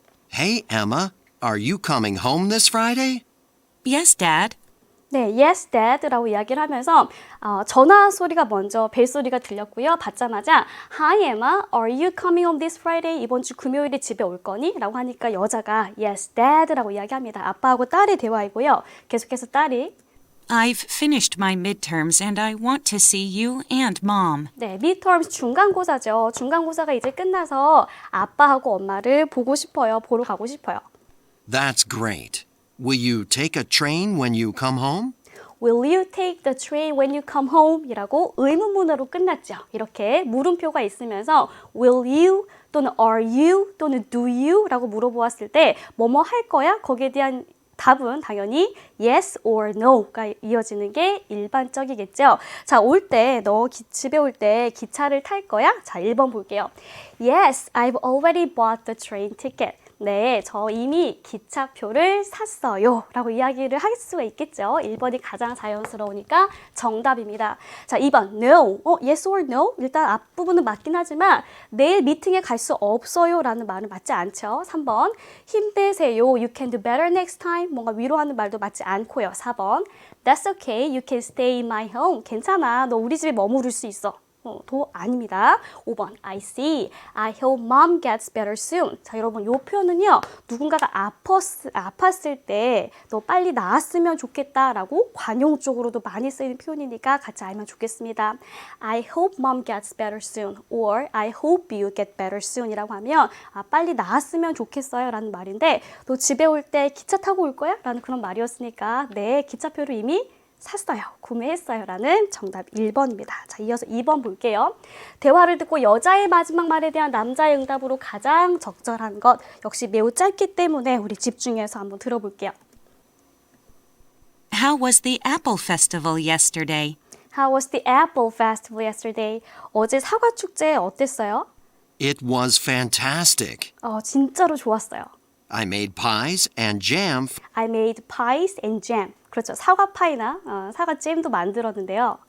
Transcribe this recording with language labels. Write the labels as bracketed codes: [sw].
[en] Hey, Emma, are you coming home this Friday? Yes, Dad. [ko] 네, [en] yes, dad [ko] 라고 이야기를 하면서 전화 소리가 먼저 벨소리가 들렸고요. 받자마자 [en] Hi, Emma, are you coming home this Friday? [ko] 이번 주 금요일에 집에 올 거니? 라고 하니까 여자가 [en] yes, dad [ko] 라고 이야기합니다. 아빠하고 딸의 대화이고요. 계속해서 딸이 [en] I've finished my midterms and I want to see you and Mom. [ko] 네, midterms 중간고사죠. 중간고사가 이제 끝나서 아빠하고 엄마를 보고 싶어요. 보러 가고 싶어요. [en] That's great. Will you take a train when you come home? Will you take the train when you come home? [ko] 이라고 의문문으로 끝났죠. 이렇게 물음표가 있으면서 [en] will you [ko] 또는 [en] are you [ko] 또는 [en] do you [ko] 라고 물어보았을 때 뭐뭐 할 거야? 거기에 대한 답은 당연히 [en] yes or no [ko] 가 이어지는 게 일반적이겠죠. 자, 올 때 너 집에 올 때 기차를 탈 거야? 자, 1번 볼게요. [en] Yes, I've already bought the train ticket. [ko] 네, 저 이미 기차표를 샀어요 라고 이야기를 할 수가 있겠죠. 1번이 가장 자연스러우니까 정답입니다. 자, 2번 [en] No, yes or no? [ko] 일단 앞부분은 맞긴 하지만 내일 미팅에 갈 수 없어요 라는 말은 맞지 않죠. 3번 힘내세요, [en] you can do better next time. [ko] 뭔가 위로하는 말도 맞지 않고요. [en] 4번 That's okay, you can stay in my home. [ko] 괜찮아, 너 우리 집에 머무를 수 있어. 도 아닙니다. 5번 [en] I see. I hope mom gets better soon. [ko] 자, 여러분 이 표현은요. 누군가가 아팠을 때 너 빨리 나았으면 좋겠다라고 관용적으로도 많이 쓰이는 표현이니까 같이 알면 좋겠습니다. [en] I hope mom gets better soon [ko] or I hope you get better soon 이라고 하면 빨리 나았으면 좋겠어요 라는 말인데 너 집에 올 때 기차 타고 올 거야? 라는 그런 말이었으니까 네, 기차표를 이미 샀어요. 구매했어요. 라는 정답 1번입니다. 자, 이어서 2번 볼게요. 대화를 듣고 여자의 마지막 말에 대한 남자의 응답으로 가장 적절한 것. 역시 매우 짧기 때문에 우리 집중해서 한번 들어볼게요. [en] How was the Apple Festival yesterday? How was the Apple Festival yesterday? [ko] 어제 사과 축제 어땠어요? [en] It was fantastic. [ko] 진짜로 좋았어요. [en] I made pies and jam. I made pies and jam. [ko] 그렇죠. 사과 파이나 사과 잼도 만들었는데요.